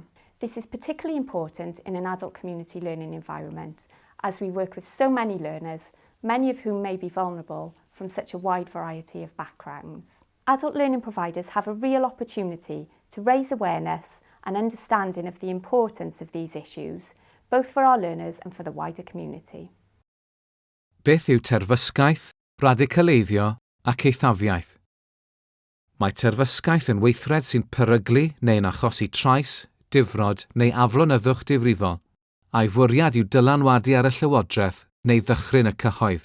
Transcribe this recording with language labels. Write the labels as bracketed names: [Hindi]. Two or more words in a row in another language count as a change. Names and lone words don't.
[English] This is particularly important in an adult community learning environment, as we work with so many learners, many of whom may be vulnerable from such a wide variety of backgrounds. Adult learning providers have a real opportunity to raise awareness and understanding of the importance of these issues, both for our learners and for the wider community. [Welsh] Beth yw terfysgaeth, radicaleiddio ac eithafiaeth? Mae terfysgaeth yn weithred sy'n peryglu neu'n achosi trais, difrod neu aflonyddwch difrifol, a'i fwriad yw dylanwadu ar y llywodraeth neu ddychryn y cyhoedd.